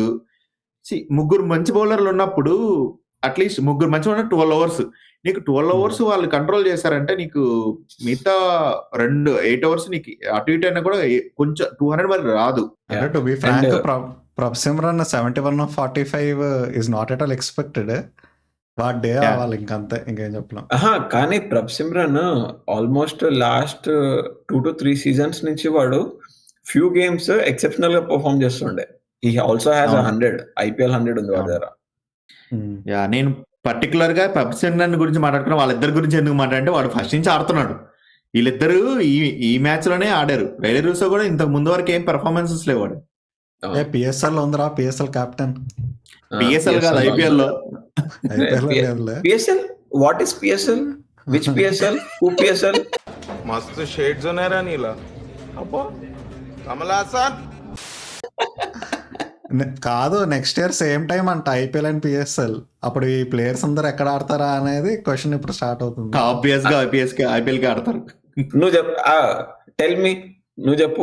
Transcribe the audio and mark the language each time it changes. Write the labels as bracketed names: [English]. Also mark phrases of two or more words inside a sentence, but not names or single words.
[Telugu] 3 మంచి బౌలర్లు ఉన్నప్పుడు అట్లీస్ట్ 3 మంచి 12 ఓవర్స్, నీకు 12 ఓవర్స్ వాళ్ళు కంట్రోల్ చేశారంటే నీకు మిగతా 8 ఓవర్స్ నీకు అటు ఇటు అయినా కూడా కొంచెం 200 మరి రాదు. [English] To be frank, Prabhsimran 71/45 is not at all expected. what day [Telugu] అవ్వాలి ఇంకంతే, ఇంకేం చెప్పలేం. కానీ ప్రభసిమ్రన్ [English] almost last 2 to 3 seasons [Telugu] నుంచి వాడు [English] few games exceptional [Telugu] గా పర్ఫార్మ్ చేస్తుండే. [English] He also has 100 IPL 100 [Telugu] ఉంది వాడి దగ్గర. నేను పర్టికులర్ గా ప్రభసిమ్రన్ గురించి మాట్లాడుకున్నా, వాళ్ళిద్దరి గురించి ఎందుకు మాట్లాడంటే వాడు ఫస్ట్ నుంచి ఆడుతున్నాడు. వీళ్ళిద్దరు ఈ మ్యాచ్ లోనే ఆడారు. రైలీ రూసో కూడా ఇంతకు ముందు వరకు ఏం పెర్ఫార్మెన్సెస్ లేవాడు. పిఎస్ఎల్ ఉందిరా, పిఎస్ఎల్ కెప్టెన్. పిఎస్ఎల్ కాదు, ఐపీఎల్ లో. [English] PSL what is PSL? Which PSL? Who PSL? [Telugu] మస్త్ షేడ్స్ ఉన్నారా నీలా? అబ్బో కమలాసన్ కాదు, [English] next year same time [Telugu] అంట [English] IPL and PSL. [Telugu] అప్పుడు ఈ ప్లేయర్స్ అందరు ఎక్కడ ఆడతారా అనేది క్వశ్చన్ ఇప్పుడు స్టార్ట్ అవుతుంది. ఆబ్వియస్ గా ఐపీఎల్ కి ఆడతారు. నువ్వు చెప్పు, [English] tell me, [Telugu] నువ్వు చెప్పు.